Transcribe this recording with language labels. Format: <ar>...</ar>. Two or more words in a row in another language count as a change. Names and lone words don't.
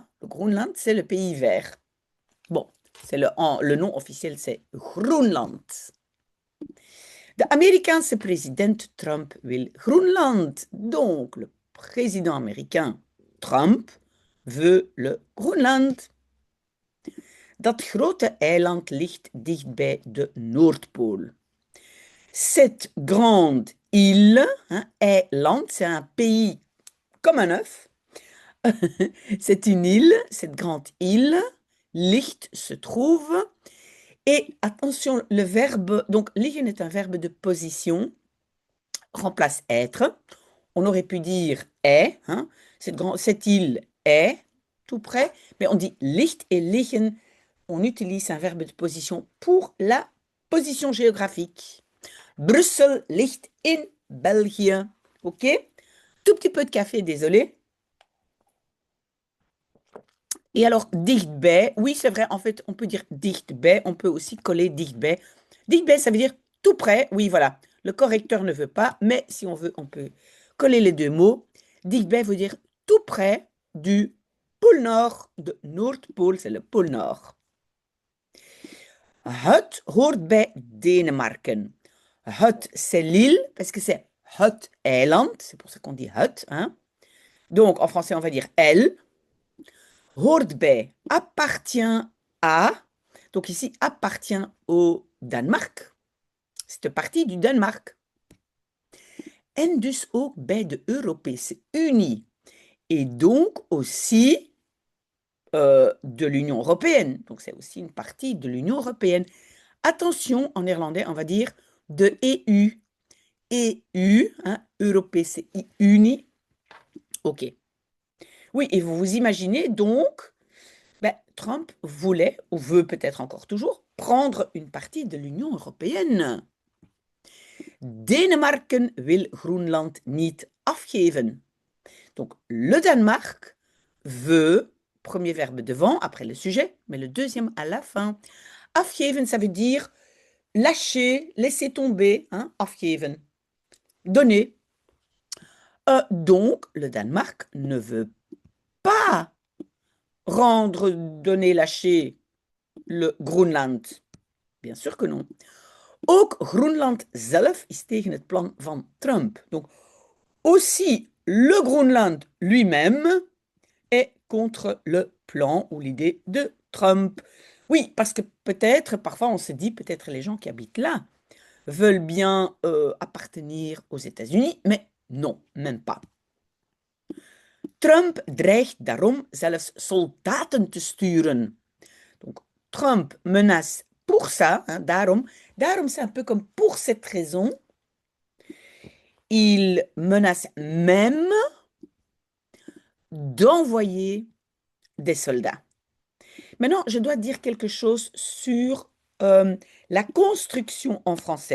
<fr>Le Groenland, c'est le pays vert. Bon, c'est le nom officiel, c'est Groenland.</fr> <nl>De Amerikaanse president Trump wil Groenland.</nl> <fr>Donc, le président américain Trump veut le Groenland.</fr> <nl>Dat grote eiland ligt dichtbij de Noordpool.</nl> <fr>Cette grande île, hein, eiland, c'est un pays comme un œuf. C'est une île, cette grande île, ligt se trouve. Et attention, le verbe, donc liggen est un verbe de position, remplace être. On aurait pu dire est, hein, cette île est tout près, mais on dit ligt et liggen, on utilise un verbe de position pour la position géographique.</fr> <nl>Brussel ligt in België.</nl> <fr>OK? Tout petit peu de café, désolé. Et alors, dichtbij, oui, c'est vrai, en fait, on peut dire dichtbij, on peut aussi coller dichtbij. Dichtbij, ça veut dire tout près, oui, voilà. Le correcteur ne veut pas, mais si on veut, on peut coller les deux mots. Dichtbij veut dire tout près du pôle Nord,</fr> <nl>de Noordpool,</nl> <fr>c'est le pôle Nord.</fr> <nl>Het hoort bij Denemarken.</nl> <fr>Het, c'est l'île, parce que c'est</fr> <nl>het eiland,</nl> <fr>c'est pour ça qu'on dit het. Hein? Donc, en français, on va dire elle.</fr> <nl>Hoort bij,</nl> <fr>appartient à. Donc ici, appartient au Danemark. C'est une partie du Danemark.</fr> <nl>En dus ook bij de Europese Unie.</nl> <fr>Et donc aussi de l'Union européenne. Donc c'est aussi une partie de l'Union européenne. Attention, en néerlandais, on va dire</fr> <nl>de EU. EU, hein, Europese Unie.</nl> <fr>OK. Oui, et vous vous imaginez donc, ben, Trump voulait, ou veut peut-être encore toujours, prendre une partie de l'Union européenne.</fr> <nl>Denemarken wil Groenland niet afgeven.</nl> <fr>Donc, le Danemark veut, premier verbe devant, après le sujet, mais le deuxième à la fin. Afgeven, ça veut dire lâcher, laisser tomber, hein, afgeven, donner. Donc, le Danemark ne veut pas rendre, donner, lâcher le Groenland. Bien sûr que non.</fr> <nl>Ook Groenland zelf is tegen het plan van Trump.</nl> <fr>Donc, aussi le Groenland lui-même est contre le plan ou l'idée de Trump. Oui, parce que peut-être, parfois on se dit, peut-être les gens qui habitent là veulent bien appartenir aux États-Unis, mais non, même pas.</fr> <nl>Trump dreigt daarom zelfs soldaten te sturen.</nl> <fr>Donc, Trump menace pour ça, hein, daarom c'est un peu comme pour cette raison, il menace même d'envoyer des soldats. Maintenant, je dois dire quelque chose sur la construction en français.</fr>